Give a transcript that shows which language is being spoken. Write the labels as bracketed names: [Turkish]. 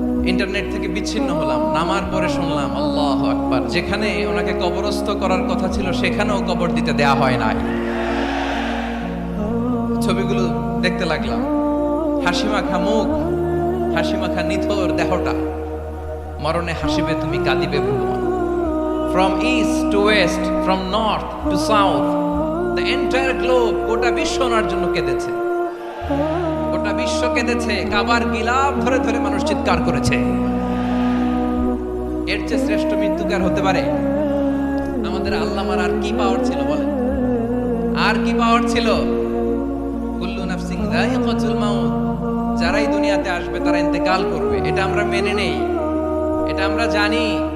[Bangla] Internet থেকে বিচ্ছিন্ন হলাম। নামার পরে শুনলাম আল্লাহু আকবার, যেখানে ওনাকে কবরস্থ করার কথা ছিল সেখানেও কবর দিতে দেয়া হয় নাই। ছবিগুলো দেখতে লাগলাম, হাসিমাখা মুখ, হাসিমাখা নিথর দেহটা, মরণে হাসিবে তুমি, কাঁদিবে ভুবন। [English] From east to west, from north to south, the entire globe, গোটা বিশ্ব ওনার জন্য কেঁদেছে, গোটা বিশ্ব কেঁদেছে। [Bangla] কাবার গিলাফ ধরে ধরে মানুষ চিৎকার করেছে। এর চেয়ে শ্রেষ্ঠ মৃত্যুকার হতে পারে? আমাদের আল্লামার আর কি পাওয়ার ছিল বলেন? আর কি পাওয়ার ছিল? কুল্লু নাফসিন যায়িকাতুল মাউত, যারাই দুনিয়াতে আসবে তারা ইন্তেকাল করবে, এটা আমরা মেনে নেই, এটা আমরা জানি।